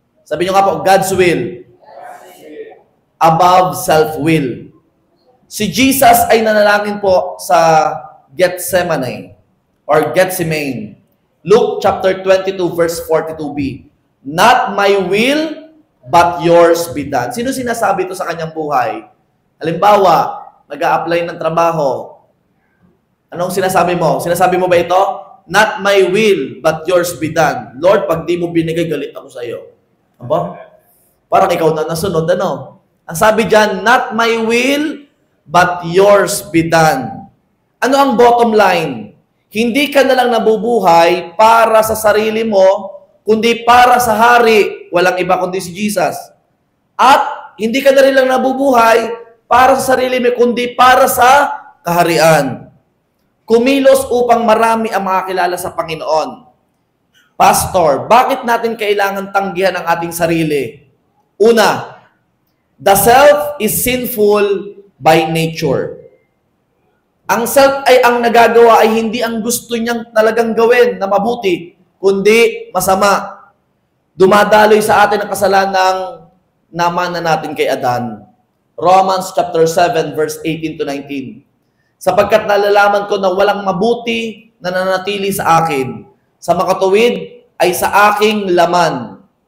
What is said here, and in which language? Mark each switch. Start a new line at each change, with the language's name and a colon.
Filipino: Sabi nyo nga po,
English: God's will above self-will.
Filipino: Si Jesus ay nanalangin po sa Gethsemane or Gethsemane.
English: Luke chapter 22 verse 42b. Not my will, but yours be done.
Filipino: Sino sinasabi ito sa kanyang buhay? Halimbawa, nag-a-apply ng trabaho. Anong sinasabi mo? Sinasabi mo ba ito?
English: Not my will, but yours be done.
Filipino: Lord, pag di mo binigay, galit ako sa iyo. Aba? Parang ikaw na nasunod, ano? Ang sabi dyan,
English: not my will, but yours be done.
Filipino: Ano ang bottom line? Hindi ka na lang nabubuhay para sa sarili mo, kundi para sa hari. Walang iba kundi si Jesus. At hindi ka na rin lang nabubuhay para sa sarili mo, kundi para sa kaharian. Kumilos upang marami ang makakilala sa Panginoon. Pastor, bakit natin kailangan tanggihan ang ating sarili?
English: Una, the self is sinful by nature.
Filipino: Ang self ay ang nagagawa ay hindi ang gusto niyang talagang gawin na mabuti, kundi masama. Dumadaloy sa atin ang kasalanang namana natin kay Adan. Romans chapter 7 verse 18 to 19. Sapagkat nalalaman ko na walang mabuti na nananatili sa akin, sa makatuwid ay sa aking laman.